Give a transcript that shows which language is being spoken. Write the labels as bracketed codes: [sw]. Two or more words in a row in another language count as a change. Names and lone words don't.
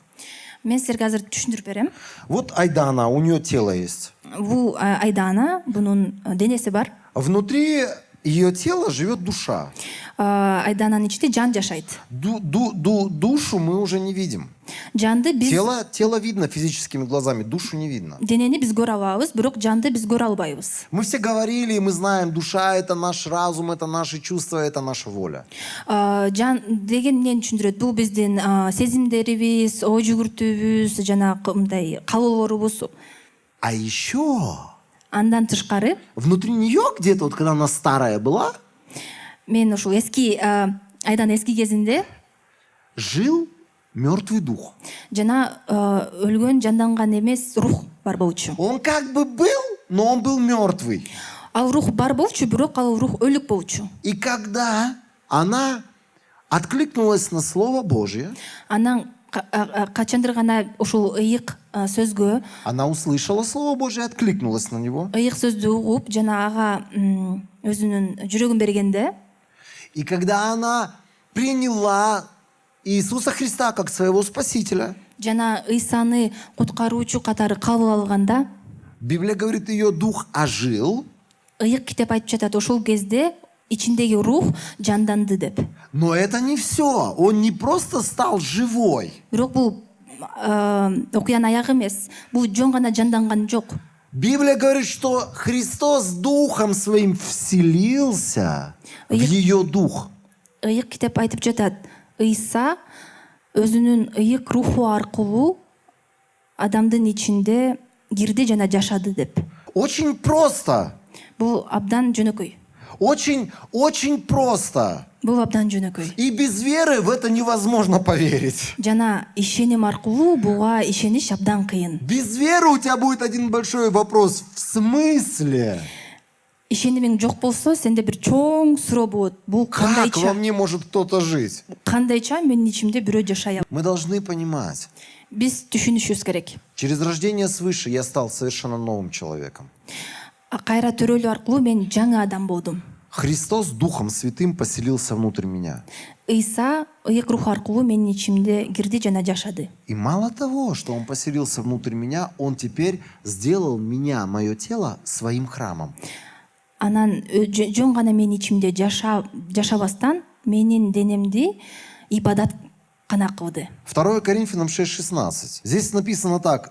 [ky] Мен силерге азыр түшүндүрүп берем. [ru] Вот Айдана, у нее тело есть. [ky] Бул Айдана, бунун денеси бар. [ru] Внутри ее тело живет душа. [ky] Айдананын ичинде жан жашайт. [ru] Душу мы уже не видим. [ky] Жанды биз [ru] Тело видно физическими глазами, душу не видно. [ky] денени биз көрө алабыз, бирок жанды биз көрө албайбыз. [ru] Мы все говорили, и мы знаем, душа — это наш разум, это наши чувства, это наша воля. [ky] Жан деген эмнени түшүндүрөт? Бул биздин сезимдерибиз, ой жүгүртүүбүз, жанагы мындай каалоолорубуз. [ru] А еще [ky] Андан тышкары [ru] внутри нее где-то, вот когда она старая была, [ky] мен ушул Айдан эски кезинде [ru] жил мертвый дух. [ky] жана өлгөн жанданган эмес рух бар болчу. [ru] Он как бы был, но он был мертвый. [ky] Ал рух бар болчу, бирок ал рух өлүк болчу. [ru] И когда она откликнулась на Слово Божье, [ky] Анан качандыр гана ушул ыйык сөзгө, [ru] она услышала Слово Божье, откликнулась на него. [ky] ыйык сөздү угуп, жана ага өзүнүн жүрөгүн бергенде, [ru] И когда она приняла Иисуса Христа как своего Спасителя, [ky] жана Ыйсаны куткаруучу катары кабыл алганда, [ru] Библия говорит, ее дух ожил, [ky] ыйык китеп айтып жатат, ошол кезде ичиндеги рух жанданды деп. [ru] но это не все. Он не просто стал живой. [ky] Бирок бул окуянын аягы эмес. Бул жөн гана жанданган жок. [ru] Библия говорит, что Христос Духом Своим вселился в ее дух. [ky] Ыйык китеп айтып жатат, Ыйса өзүнүн ыйык руху аркылуу адамдын ичинде кирди жана жашады деп. [ru] Очень просто. [ky] Бул абдан жөнөкөй. [ru] Очень просто. [ky] Бул абдан жөнөкөй. [ru] И без веры в это невозможно поверить. [ky] Жана ишеним аркылуу буга ишениш абдан кыйын. [ru] Без веры у тебя будет один большой вопрос. В смысле? [ky] Ишенимиң жок болсо, сенде бир чоң суроо болот. Бул [ru] Как во [ky] кандайча? [ru] мне может кто-то жить? [ky] Кандайча менин ичимде бирөө жашай алат? [ru] Мы должны понимать. [ky] Биз түшүнүшүбүз керек. [ru] Через рождение свыше я стал совершенно новым человеком. [ky] Кайра төрөлүү аркылуу мен жаңы адам болдум. [ru] Христос Духом Святым поселился внутрь меня. [ky] Ыйса ыйык рух аркылуу менин ичимде кирди жана жашады. [ru] И мало того, что Он поселился внутрь меня, Он теперь сделал меня, мое тело, своим храмом. [ky] Анан жөн гана менин ичимде жашабастан менин денемди ибадат кана кылды. [ru] 2 Коринфянам 6:16. Здесь написано так.